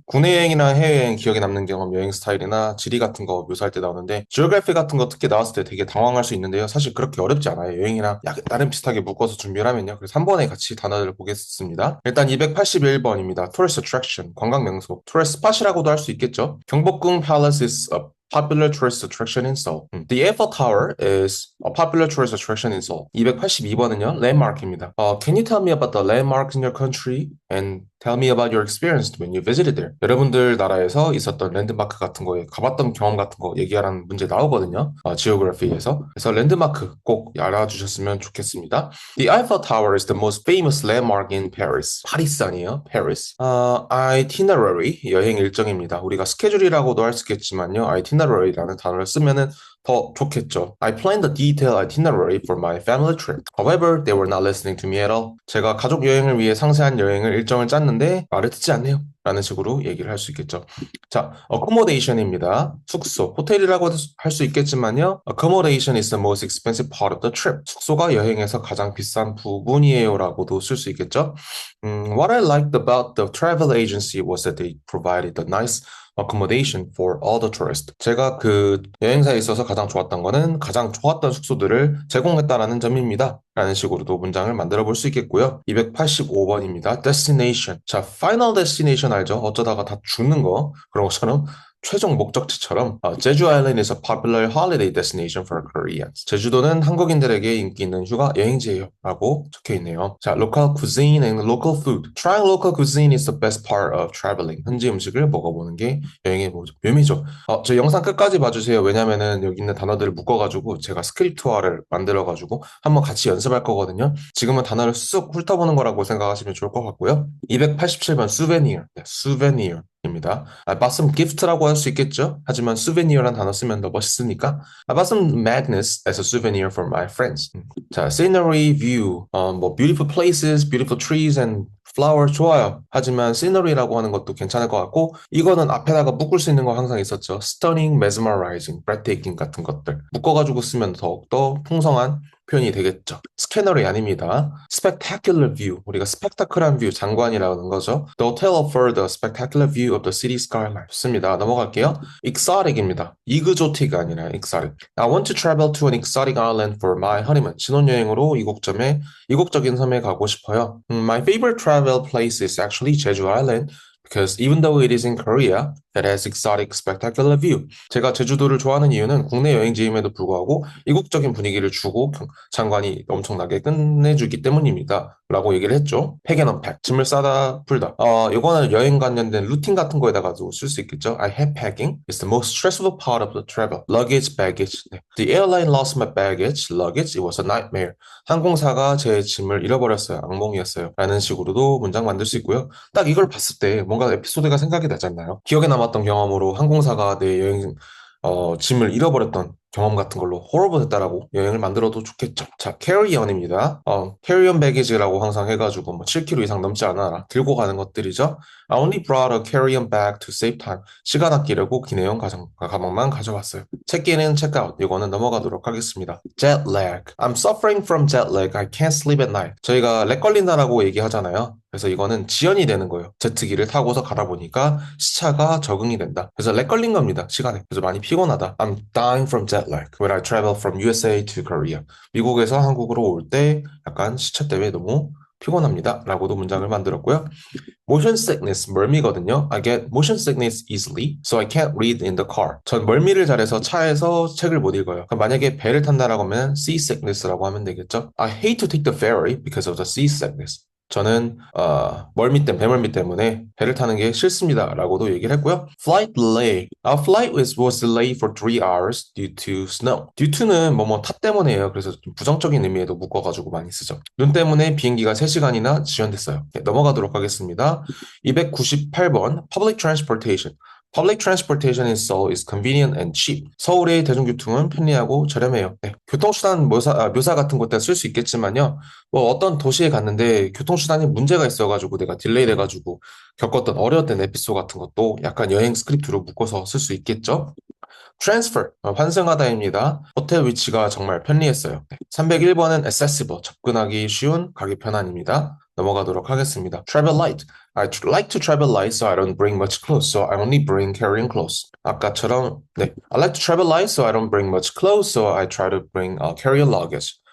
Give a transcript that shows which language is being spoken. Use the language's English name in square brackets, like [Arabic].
[Korean] 국내 여행이나 해외여행 기억에 남는 경험, 여행 스타일이나 지리 같은 거 묘사할 때 나오는데 지오그래피 같은 거 특히 나왔을 때 되게 당황할 수 있는데요. 사실 그렇게 어렵지 않아요. 여행이랑 약간 나름 비슷하게 묶어서 준비를 하면요. 그래서 한 번에 같이 단어를 보겠습니다. 일단 281번입니다. Tourist Attraction, 관광 명소. Tourist Spot이라고도 할 수 있겠죠. [English] 경복궁 Palace is a popular tourist attraction in Seoul. The Eiffel Tower is a popular tourist attraction in Seoul. [Korean] 282번은요, landmark입니다. [English] Can you tell me about the landmarks in your country and tell me about your experience when you visited there? [Korean] 여러분들 나라에서 있었던 랜드마크 같은 거에 가봤던 경험 같은 거 얘기하라는 문제 나오거든요. 지오그래피에서. 그래서 랜드마크 꼭 알아주셨으면 좋겠습니다. [English] The Eiffel Tower is the most famous landmark in Paris. [Korean] 파리스 아니에요? Paris. Itinerary, 여행 일정입니다. 우리가 스케줄이라고도 할 수 있겠지만요. Itinerary라는 단어를 쓰면은 더 좋겠죠. [English] I planned a detailed itinerary for my family trip. However, they were not listening to me at all. [Korean] 제가 가족 여행을 위해 상세한 여행을 일정을 짰는데 말을 듣지 않네요. 라는 식으로 얘기를 할 수 있겠죠. 자, accommodation입니다. 숙소, 호텔이라고 할 수 있겠지만요. [English] Accommodation is the most expensive part of the trip. [Korean] 숙소가 여행에서 가장 비싼 부분이에요라고도 쓸 수 있겠죠. [English] What I liked about the travel agency was that they provided a nice accommodation for all the tourists. [Korean] 제가 그 여행사에 있어서 가장 좋았던 거는 가장 좋았던 숙소들을 제공했다라는 점입니다. 라는 식으로도 문장을 만들어 볼 수 있겠고요. 285번입니다. Destination. 자, Final Destination 알죠? 어쩌다가 다 죽는 거. 그런 것처럼 최종 목적지처럼 [English] 제주 아일랜드 is a popular holiday destination for Koreans. [Korean] 제주도는 한국인들에게 인기 있는 휴가 여행지예요. 라고 적혀 있네요. 자, [English] local cuisine and local food. Trying local cuisine is the best part of traveling. [Korean] 현지 음식을 먹어보는 게 여행의 묘미죠. 저 영상 끝까지 봐주세요. 왜냐면은 여기 있는 단어들을 묶어가지고 제가 스크립트화를 만들어가지고 한번 같이 연습할 거거든요. 지금은 단어를 쑥 훑어보는 거라고 생각하시면 좋을 것 같고요. 287번 souvenir. 네, souvenir. 입니다. [English] I bought some gift라고 [Korean] 할 수 있겠죠? 하지만 souvenir란 단어 쓰면 더 멋있으니까 [English] I bought some magnets as a souvenir for my friends. 자, scenery, view, 뭐 beautiful places, beautiful trees and flower 좋아요. [Korean] 하지만 scenery라고 하는 것도 괜찮을 것 같고 이거는 앞에다가 묶을 수 있는 거 항상 있었죠. stunning, mesmerizing, breathtaking 같은 것들 묶어가지고 쓰면 더욱더 풍성한 표현이 되겠죠. 스캐너이 아닙니다. spectacular view. 우리가 스펙타클한 뷰, 장관이라는 거죠. [English] The hotel offered a spectacular view of the city skyline. [Korean] 좋습니다. 넘어갈게요. exotic입니다. 이그조틱이 아니라 exotic. [English] I want to travel to an exotic island for my honeymoon. [Korean] 신혼여행으로 이국점에 이국적인 섬에 가고 싶어요. [English] My favorite travel place is actually Jeju Island. Because even though it is in Korea, it has exotic, spectacular view. [Korean] 제가 제주도를 좋아하는 이유는 국내 여행지임에도 불구하고 이국적인 분위기를 주고 장관이 엄청나게 끝내주기 때문입니다. 라고 얘기를 했죠. 팩 앤 언팩, 짐을 싸다 풀다. 이거는 여행 관련된 루틴 같은 거에다가도 쓸 수 있겠죠. [English] I hate packing. It's the most stressful part of the travel. Luggage, baggage. 네. The airline lost my baggage, luggage. It was a nightmare. [Korean] 항공사가 제 짐을 잃어버렸어요. 악몽이었어요. 라는 식으로도 문장 만들 수 있고요. 딱 이걸 봤을 때 뭔가 에피소드가 생각이 나잖아요. 기억에 남았던 경험으로 항공사가 내 여행 짐을 잃어버렸던 경험 같은 걸로 horrible 됐다라고 여행을 만들어도 좋겠죠. 자, carry on입니다. carry on baggage라고 항상 해가지고 뭐 7kg 이상 넘지 않아라 들고 가는 것들이죠. [English] I only brought a carry on bag to save time. [Korean] 시간 아끼려고 기내용 가방만 가져왔어요. check-in은 check-out. 이거는 넘어가도록 하겠습니다. [English] jet lag. I'm suffering from jet lag. I can't sleep at night. [Korean] 저희가 렉 걸린다라고 얘기하잖아요. 그래서 이거는 지연이 되는 거예요. 제트기를 타고서 가다 보니까 시차가 적응이 된다. 그래서 렉 걸린 겁니다. 시간에. 그래서 많이 피곤하다. [English] I'm dying from jet lag when I travel from USA to Korea. [Korean] 미국에서 한국으로 올 때 약간 시차 때문에 너무 피곤합니다. 라고도 문장을 만들었고요. [English] Motion sickness, [Korean] 멀미거든요. [English] I get motion sickness easily, so I can't read in the car. [Korean] 전 멀미를 잘해서 차에서 책을 못 읽어요. 그럼 만약에 배를 탄다라고 하면 sea sickness라고 하면 되겠죠. [English] I hate to take the ferry because of the sea sickness. [Korean] 저는 배멀미 때문에 배를 타는 게 싫습니다라고도 얘기를 했고요. [English] Flight delay. Our flight was delayed for 3 hours due to snow. [Korean] due to는 뭐뭐 탓 때문에요. 그래서 좀 부정적인 의미에도 묶어가지고 많이 쓰죠. 눈 때문에 비행기가 3시간이나 지연됐어요. 네, 넘어가도록 하겠습니다. [English] 298번 Public Transportation. Public transportation in Seoul is convenient and cheap. [Korean] 서울의 대중교통은 편리하고 저렴해요. 네, 교통수단 묘사 같은 곳에 쓸 수 있겠지만요. 뭐 어떤 도시에 갔는데 교통수단이 문제가 있어가지고 내가 딜레이 돼가지고 겪었던 어려웠던 에피소드 같은 것도 약간 여행 스크립트로 묶어서 쓸 수 있겠죠. transfer, 환승하다입니다. 호텔 위치가 정말 편리했어요. 301번은 accessible, 접근하기 쉬운, 가기 편한입니다. 넘어가도록 하겠습니다. [English] travel light. like to travel light, so I don't bring much clothes, so I only bring carrying clothes. [Korean] 아까처럼, 네. [English] I like to travel light, so I don't bring much clothes, so I try to bring carry-on luggage.